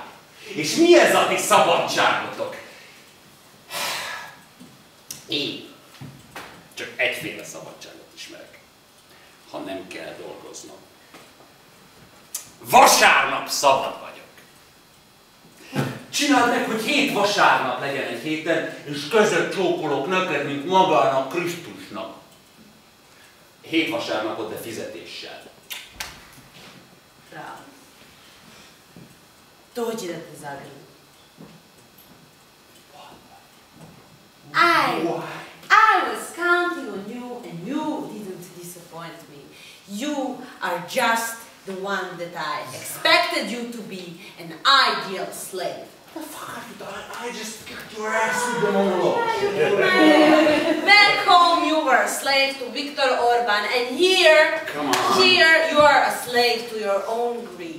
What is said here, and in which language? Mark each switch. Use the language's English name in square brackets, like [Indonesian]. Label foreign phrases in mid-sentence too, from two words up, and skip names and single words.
[Hungarian] És mi ez a ti szabadságotok? Én csak egyféle szabadságot ismerek, ha nem kell dolgoznom. Vasárnap szabad vagyok. Csináld meg, hogy 7 vasárnap legyen egy héten, és között csókolok neked, mint magának Krisztusnak. 7 vasárnapot, de fizetéssel. [Serbian] Bravo. Dođi da te zagrlim. [English] I was counting on you and you didn't disappoint me. You are just the one that I expected you to be, an ideal slave. What the fuck are you doing? I just kicked your ass with the monologue. Back home you were a slave to Viktor Orban, and here you are a slave to your own greed.